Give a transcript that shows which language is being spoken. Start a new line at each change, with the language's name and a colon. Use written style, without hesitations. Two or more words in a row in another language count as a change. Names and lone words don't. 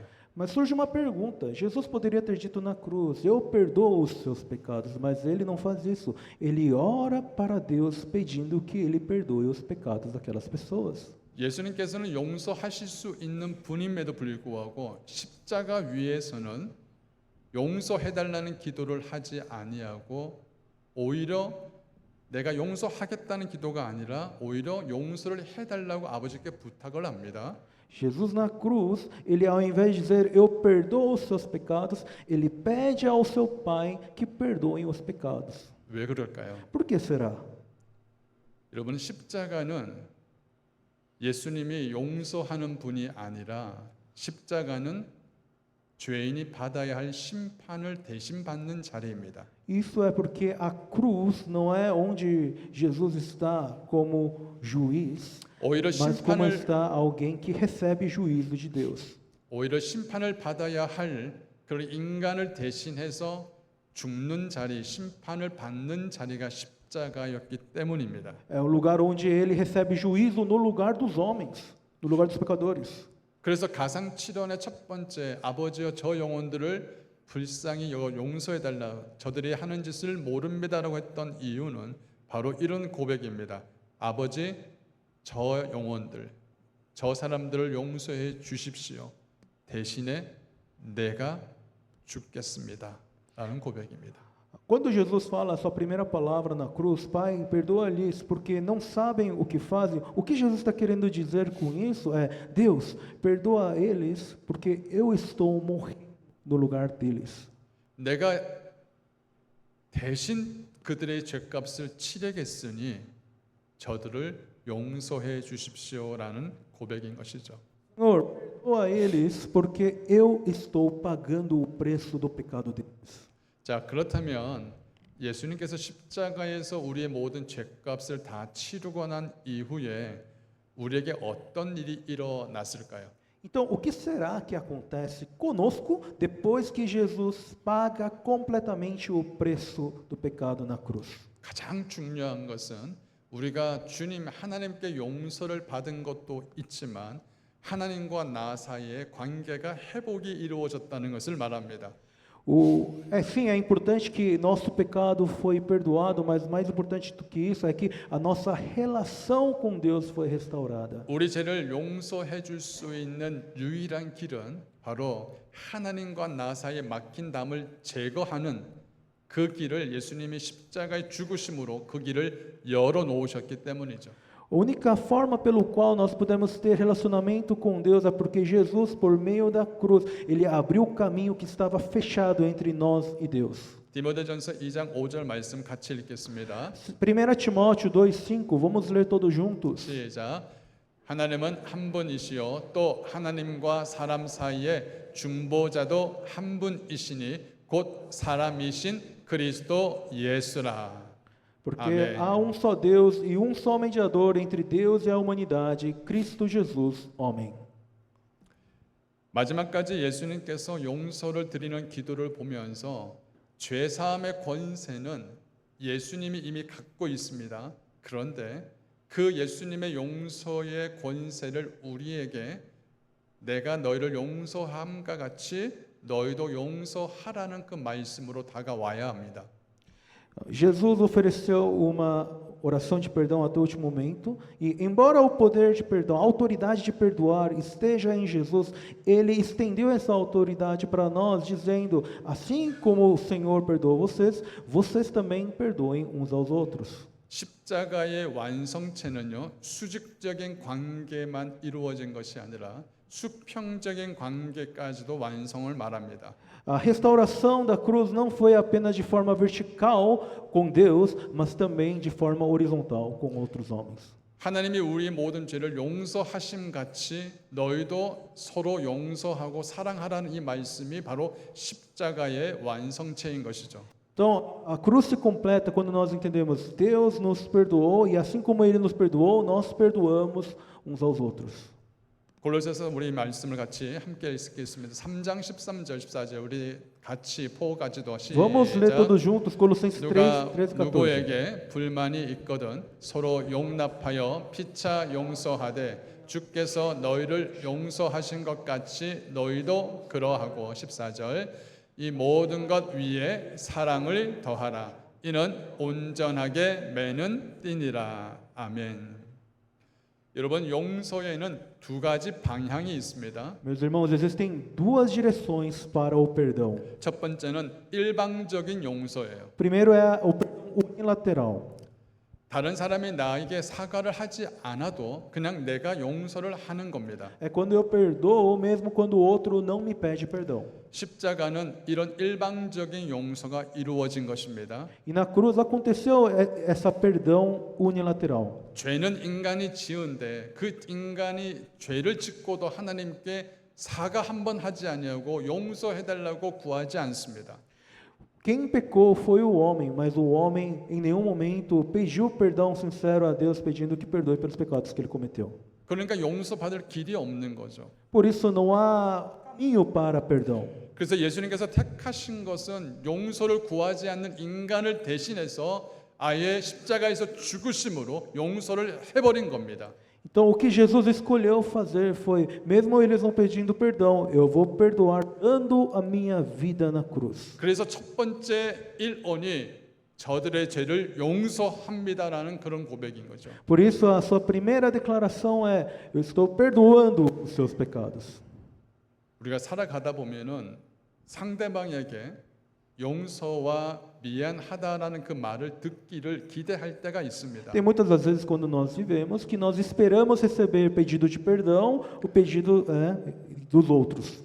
Portuguese: Mas surge uma pergunta: Jesus poderia ter dito na cruz, eu perdoo os seus pecados, mas ele não faz isso. Ele ora para Deus pedindo que ele perdoe os pecados daquelas pessoas.
Korean: 예수님께서는 용서하실 수 있는 분임에도 불구하고 십자가 위에서는 용서해 달라는 기도를 하지 아니하고 오히려 내가 용서하겠다는 기도가 아니라 오히려 용서를 해 달라고 아버지께 부탁을 합니다.
Portuguese: Jesus na cruz, ele ao invés de dizer eu perdoo os seus pecados, ele pede ao seu Pai que perdoem os pecados.
Korean: 왜 그럴까요?
Portuguese: Por que será?
Korean: 여러분 십자가는 예수님이 용서하는 분이 아니라 십자가는 죄인이 받아야 할 심판을 대신 받는 자리입니다.
Portuguese: Isso é porque a cruz não é onde Jesus está como juiz,
Korean: 오히려
Portuguese: mas como
Korean: 심판을
Portuguese: está alguém que recebe juízo de Deus.
Korean: 오히려 심판을 받아야 할 그런 인간을 대신해서 죽는 자리, 심판을 받는 자리가 십자가였기 때문입니다.
Portuguese: É o lugar onde ele recebe juízo no lugar dos homens, no lugar dos pecadores.
Korean: 그래서 가상 7원의 첫 번째 아버지여 저 영혼들을 불쌍히 용서해 달라 저들이 하는 짓을 모릅니다라고 했던 이유는 바로 이런 고백입니다. 아버지 저 영혼들 저 사람들을 용서해 ju십시오. 대신에 내가 죽겠습니다. 라는 고백입니다.
Portuguese: Quando Jesus fala a sua primeira palavra na cruz, Pai, perdoa-lhes porque não sabem o que fazem, o que Jesus está querendo dizer com isso é: Deus, perdoa eles porque eu estou morrendo no lugar deles.
Korean: 내가 대신 그들의 죄값을 치르겠으니 저들을 용서해 주십시오라는 고백인 것이죠.
Portuguese: Senhor, perdoa eles porque eu estou pagando o preço do pecado deles.
Korean: 자, 그렇다면 예수님께서 십자가에서 우리의 모든 죄값을 다 치르고 난 이후에 우리에게 어떤 일이 일어났을까요?
Portuguese: Então, o que será que acontece conosco depois que Jesus paga completamente o preço do pecado na cruz?
Korean: 가장 중요한 것은 우리가 주님 하나님께 용서를 받은 것도 있지만 하나님과 나 사이의 관계가 회복이 이루어졌다는 것을 말합니다.
Portuguese: Sim, é importante que nosso pecado foi perdoado, mas mais importante do que isso é que a nossa relação com Deus foi restaurada.
Korean: 우리 죄를 용서해 줄 수 있는 유일한 길은 바로 하나님과 나 사이에 막힌 담을 제거하는 그 길을 예수님이 십자가의 죽으심으로 그 길을 열어 놓으셨기 때문이죠.
Portuguese: A única forma pelo qual nós podemos ter relacionamento com Deus é porque Jesus, por meio da cruz, ele abriu o caminho que estava fechado entre nós e Deus.
Korean: 디모데전서 2장 5절 말씀 같이 읽겠습니다.
Portuguese: 1 Timóteo 2:5, vamos ler todos juntos.
Korean: 시작. 하나님은 한 분이시요 또 하나님과 사람 사이에 중보자도 한 분이시니 곧 사람이신 그리스도 예수라.
Portuguese: Porque Amém. há um só Deus e um só mediador entre Deus e a humanidade, Cristo Jesus, homem.
Korean: 마지막까지 예수님께서 용서를 드리는 기도를 보면서 죄 사함의 권세는 예수님이 이미 갖고 있습니다. 그런데 그 예수님의 용서의 권세를 우리에게 내가 너희를 용서함과 같이 너희도 용서하라는 그 말씀으로 다가와야 합니다.
Portuguese: Jesus ofereceu uma oração de perdão até o último momento, e embora o poder de perdão, a autoridade de perdoar esteja em Jesus, ele estendeu essa autoridade para nós, dizendo: assim como o Senhor perdoou vocês, vocês também perdoem uns aos outros.
Korean: 십자가의 완성체는요 수직적인 관계만 이루어진 것이 아니라 수평적인 관계까지도 완성을 말합니다.
Portuguese: A restauração da cruz não foi apenas de forma vertical com Deus, mas também de forma horizontal com outros homens.
Korean: 하나님이 우리 모든 죄를 용서하심 같이 너희도 서로 용서하고 사랑하라는 이 말씀이 바로 십자가의 완성체인 것이죠.
Portuguese: Então, a cruz se completa quando nós entendemos Deus nos perdoou e assim como Ele nos perdoou, nós perdoamos uns aos outros.
Korean: 골로새서 우리 말씀을 같이 함께 읽겠습니다. 3장 13절 14절 우리 같이 포까지도
Portuguese: Vamos ler
Korean: 시작.
Portuguese: todos juntos Colossenses 3,
Korean: 누가
Portuguese: 13, 14.
Korean: 누구에게 불만이 있거든 서로 용납하여 피차 용서하되 주께서 너희를 용서하신 것 같이 너희도 그러하고 14절 이 모든 것 위에 사랑을 더하라 이는 온전하게 매는 띠니라. 아멘. 여러분 용서에는 두 가지 방향이 있습니다.
Portuguese: Meus irmãos, existem duas direções para o perdão.
Korean: 첫 번째는 일방적인 용서예요.
Portuguese: Primeiro é o perdão unilateral.
Korean: 다른 사람이 나에게 사과를 하지 않아도 그냥 내가 용서를 하는 겁니다.
Portuguese: É quando eu perdoo, mesmo quando o outro não me pede perdão.
Korean: 십자가는 이런 일방적인 용서가 이루어진 것입니다.
Portuguese: E na cruz aconteceu essa perdão unilateral.
Korean: 죄는 인간이 지은데 그 인간이 죄를 짓고도 하나님께 사과 한 번 하지 아니하고 용서해 달라고 구하지 않습니다.
Portuguese: Quem pecou foi o homem, mas o homem em nenhum momento pediu perdão sincero a Deus, pedindo que perdoe pelos pecados que ele cometeu.
Korean: 그러니까 용서받을 길이 없는 거죠.
Portuguese: Por isso não há caminho para perdão.
Korean: 그래서 예수님께서 택하신 것은 용서를 구하지 않는 인간을 대신해서 아예 십자가에서 죽으심으로 용서를 해버린 겁니다.
Portuguese: Então, o que Jesus escolheu fazer foi, mesmo eles não pedindo perdão, eu vou perdoar dando a minha vida na cruz.
Korean: 그래서 첫 번째 일언이 저들의 죄를 용서합니다라는 그런 고백인 거죠.
Portuguese: Por isso, a sua primeira declaração é: eu estou perdoando os seus pecados.
Korean: 우리가 살아가다 보면은 상대방에게 용서와 미안하다라는 그 말을 듣기를 기대할 때가 있습니다.
Portuguese: Tem muitas das vezes quando nós vivemos que nós esperamos receber pedido de perdão, o pedido dos outros.